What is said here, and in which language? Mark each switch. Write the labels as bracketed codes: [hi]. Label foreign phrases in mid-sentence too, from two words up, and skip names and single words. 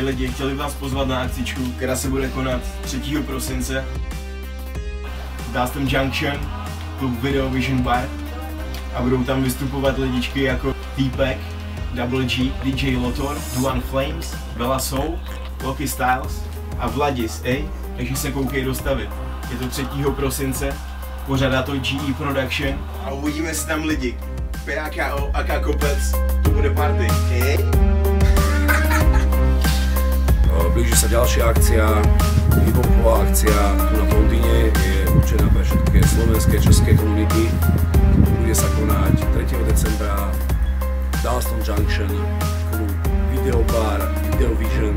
[cs] chtěli vás pozvat na akcičku, která se bude konat 3. prosince. Dustin Junction, klub Video Vision Bar. A budou tam vystupovat lidičky jako T-Pack, Double G, DJ Lotor, Duan Flames, Bella Soul, Loki Styles a Vladis, takže se koukej dostavit. Je to 3. prosince, pořádá to GE Production a uvidíme si tam lidi. PAKO, AK Kopec, to bude party, [sk] Blíži sa ďalšia akcia, hip-hopová akcia tu na Londýne, je určená pre všetky slovenské, české komunity. Bude sa konať 3. decembra Dustin Junction, klub Video Bar, Video Vision.